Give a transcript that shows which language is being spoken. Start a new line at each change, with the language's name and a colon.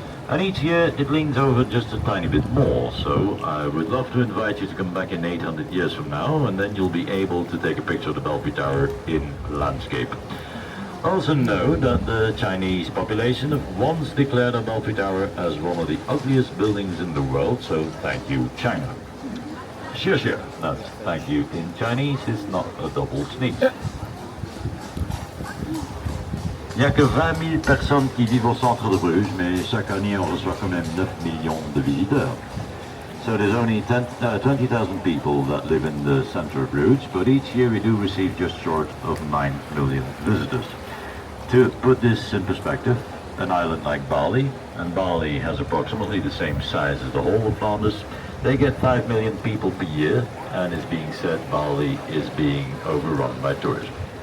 English: And each year it leans over just a tiny bit more, so I would love to invite you to come back in 800 years from now, and then you'll be able to take a picture of the Belfry Tower in landscape. Also know that the Chinese population have once declared the Belfry Tower as one of the ugliest buildings in the world, so thank you, China. Sure, that's thank you in Chinese is not a double sneeze.
French: Il n'y a que 20 000 personnes qui vivent au centre de Bruges, mais chaque année on reçoit quand même 9 millions de visiteurs.
English: So there's only 20,000 people that live in the center of Bruges, but each year we do receive just short of 9 million visitors. To put this in perspective, an island like Bali, and Bali has approximately the same size as the whole of Flanders, they get 5 million people per year, and it's being said Bali is being overrun by tourism.